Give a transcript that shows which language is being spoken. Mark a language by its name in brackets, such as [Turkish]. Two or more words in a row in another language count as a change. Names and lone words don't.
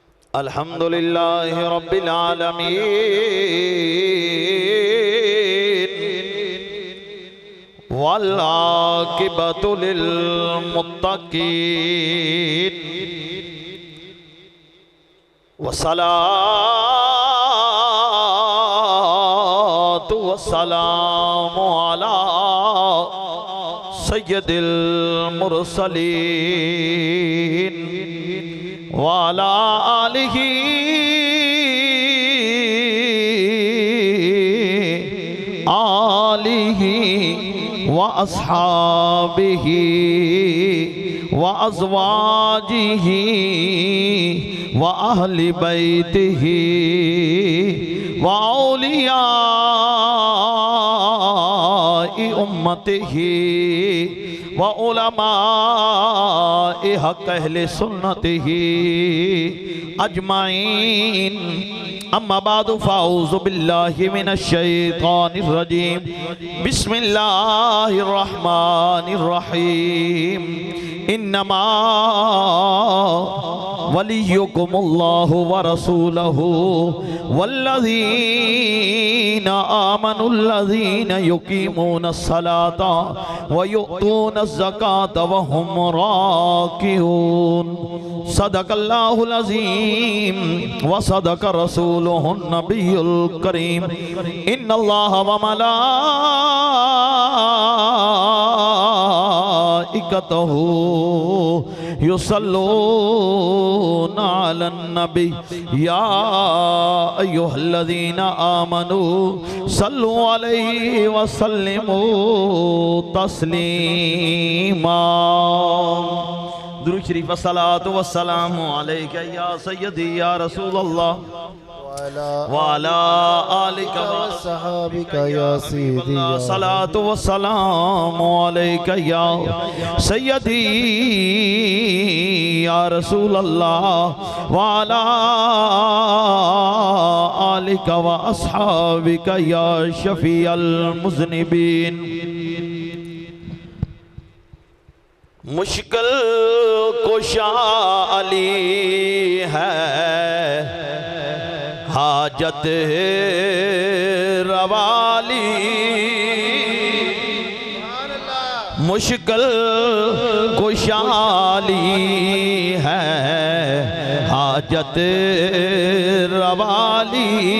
[Arabic] الحمد لله رب العالمين والعاقبة للمتقين والصلاة والسلام على سيد المرسلين وعلى آله وأصحابه وأزواجه وأهل بيته و أولياء أمته وعلماء حق أهل سنته أجمعين. أما بعد فأعوذ بالله من الشيطان الرجيم. بسم الله الرحمن الرحيم. إنما وليكم الله ورسوله والذين آمنوا الذين يقيمون الصلاة ويؤتون الزكاة وهم راكعون. صدق الله العظيم وصدق رسوله النبي الكريم. إن الله وملائكته يصلون على النبي يا أيها الذين آمنوا صلوا عليه وسلموا تسليما. [Urdu] درود شریف [Arabic] الصلاة والسلام عليك يا سيدي يا رسول الله وعلى آلك وصحابك يا سيدي. الصلاة والسلام عليك يا سيدي يا رسول الله وعلى آلك وأصحابك يا شفيع المذنبين. [Urdu] مشکل کشا علی ہے حاجت روالی. مشکل کشالی ہے حاجت روالی.